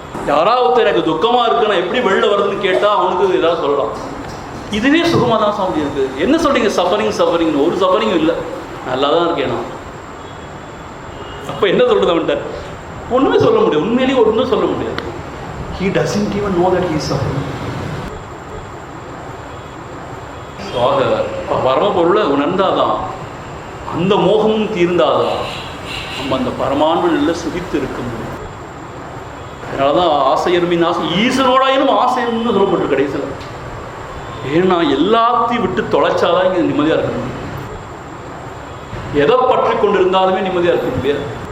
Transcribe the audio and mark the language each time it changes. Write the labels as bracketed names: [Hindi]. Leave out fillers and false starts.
[Tamil] யாராவது எனக்கு துக்கமாக இருக்குது நான் எப்படி வெளில வருதுன்னு கேட்டால் அவனுக்கு ஏதாவது சொல்லலாம். இதுவே சுகமாக தான் சுவாமி இருக்குது. என்ன சொல்கிறீங்க சஃபரிங்னு? ஒரு சஃபரிங்கும் இல்லை, நல்லா தான் இருக்கேன் நான். அப்போ என்ன சொல்கிறது அவன்கிட்ட? ஒன்றுமே சொல்ல முடியாது, உண்மையிலேயே ஒன்றும் சொல்ல முடியாது. [English] He doesn't even know that he is suffering. [Tamil] பரமபொருளை உணர்ந்தாதான், அந்த மோகமும் தீர்ந்தாதான் நம்ம அந்த பரமான்ம நிலை சுகித்து இருக்க முடியும். அதனால தான் ஆசையர்மின் ஆசை ஈசனோடாயினும் ஆசைன்னு சொல்லப்பட்டு கடைசியில். ஏன்னா எல்லாத்தையும் விட்டு தொலைச்சாதான் இங்கே நிம்மதியாக இருக்க முடியும். எதை பற்றி கொண்டு இருந்தாலுமே நிம்மதியாக இருக்க முடியாது.